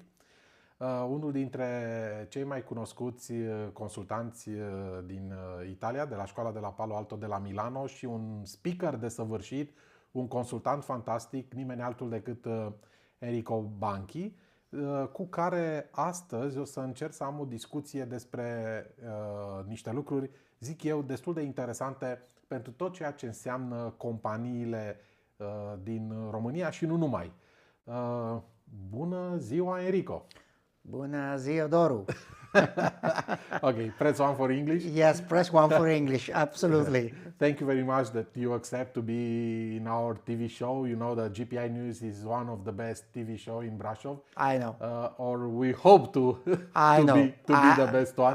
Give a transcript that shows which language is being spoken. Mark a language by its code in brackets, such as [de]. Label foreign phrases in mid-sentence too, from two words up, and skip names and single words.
[ro] Unul dintre cei mai cunoscuți consultanți din Italia, de la școala de la Palo Alto de la Milano și un speaker desăvârșit, un consultant fantastic, nimeni altul decât Enrico Banchi, cu care astăzi o să încerc să am o discuție despre niște lucruri, zic eu, destul de interesante pentru tot ceea ce înseamnă companiile din România și nu numai. Bună ziua, Enrico! Bună ziua, Doru. [en] Okay, press one for English. Yes, press one for English, absolutely. Thank you very much that you accept to be in our TV show. You know that GPI News is one of the best TV show in Brașov. I know. Or we hope to be the best one.